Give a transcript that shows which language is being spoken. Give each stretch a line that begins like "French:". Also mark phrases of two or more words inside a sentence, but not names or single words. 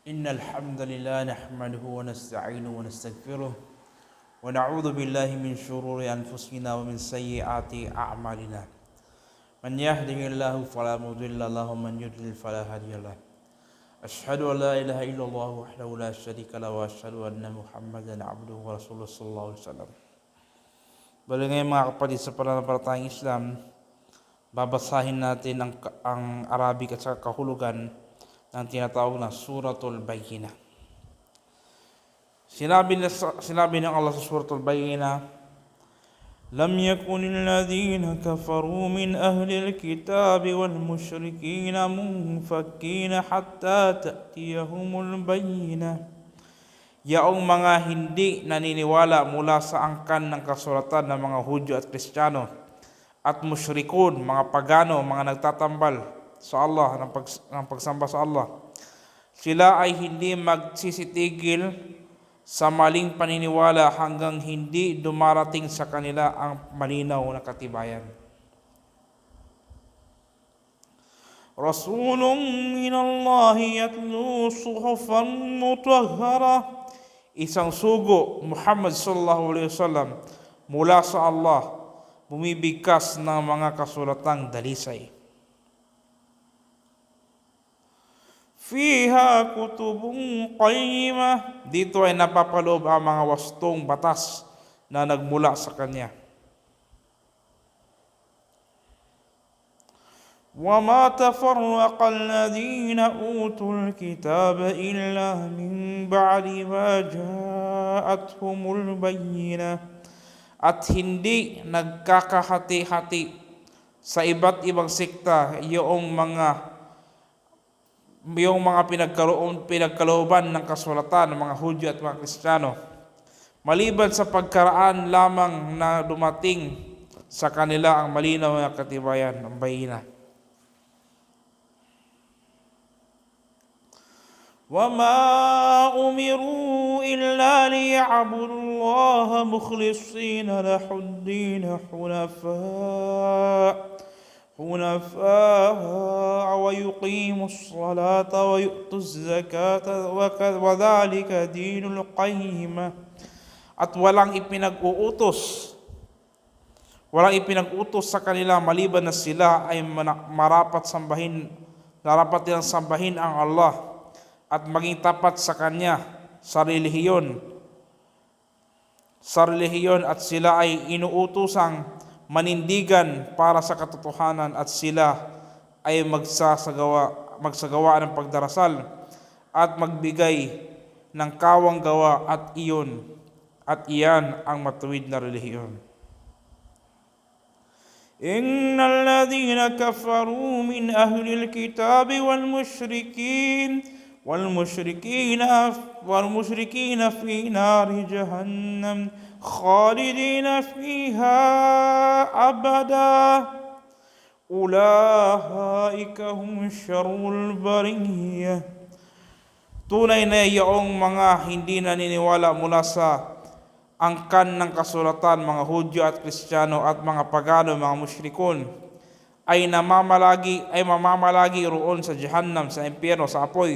Arabic: إن الحمد لله نحمده ونستعينه ونستغفره ونعوذ بالله من شرور أنفسنا ومن سيئات أعمالنا من يهده الله فلا مضل له ومن يضلل فلا هادي له أشهد أن لا إله إلا الله وحده لا شريك له وأشهد أن محمدا عبده ورسوله صلى الله عليه وسلم.
Filipino: Bali ngayon mga kapatid, sa pananampalatayang Islam, babasahin natin ang Arabic at sa kahulugan ng tinatawag na Suratul Bayyinah. Sinabi ng Allah sa Suratul Bayyinah,
Arabic: لم يكن الذين كفروا من أهل الكتاب والمشركين منفكين حتى تأتيهم البينة.
Filipino: Yaong mga hindi naniniwala mula sa angkan ng kasulatan ng mga Hudyo at Kristiyano at musyrikun, mga pagano, mga nagtatambal sa Allah, ng pagsamba sa Allah, sila ay hindi magsisitigil sa maling paniniwala hanggang hindi dumarating sa kanila ang malinaw na katibayan.
Arabic: رسول من الله يتلو صحفا مطهرة.
Filipino: Isang sugo,
Arabic: محمد صلى الله عليه وسلم,
Filipino: mula sa Allah, bumibigkas ng mga kasulatang dalisay.
Arabic: فيها كتب قيمة.
Filipino: Dito ay napapaloob ang mga wastong batas na nagmula sa kanya.
Arabic: وَمَا تَفَرَّقَ الَّذِينَ أُوتُوا الْكِتَابَ إِلَّا مِنْ بَعْدِ مَا جَاءَتْهُمُ الْبَيِّنَةُ.
Filipino: At hindi nagkakahati-hati sa iba't ibang sekta yung mga pinagkalooban ng kasulatan ng mga Hudyo at mga Kristiyano, maliban sa pagkaraan lamang na dumating sa kanila ang malinaw na katibayan ng bayina.
Arabic: وَمَا أُمِرُوا إِلَّا لِيَعْبُدُوا اللَّهَ مُخْلِصِينَ لَهُ الدِّينَ حُنَفَاءَ وَيُقِيمُوا الصَّلَاةَ وَيُؤْتُوا الزَّكَاةَ وَذَلِكَ دِينُ الْقَيِّمَةِ.
Filipino: At walang ipinag-uutos sa kanila maliban na sila ay narapat nilang sambahin ang Allah at maging tapat sa Kanya sa relihiyon at sila ay inuutusang manindigan para sa katotohanan at sila ay magsagawa ng pagdarasal at magbigay ng kawang gawa at iyan ang matuwid na relihiyon.
Arabic: إن الذين كفروا من أهل الكتاب والمشركين في نار جهنم خالدين فيها أبدا أولئك هم شر البرية.
Filipino: Tunay na iyong mga hindi naniniwala mula sa angkan ng kasulatan, mga Hudyo at Kristiyano at mga pagano, mga mushrikun, ay mamamalagi roon sa Jahannam, sa impyerno, sa apoy.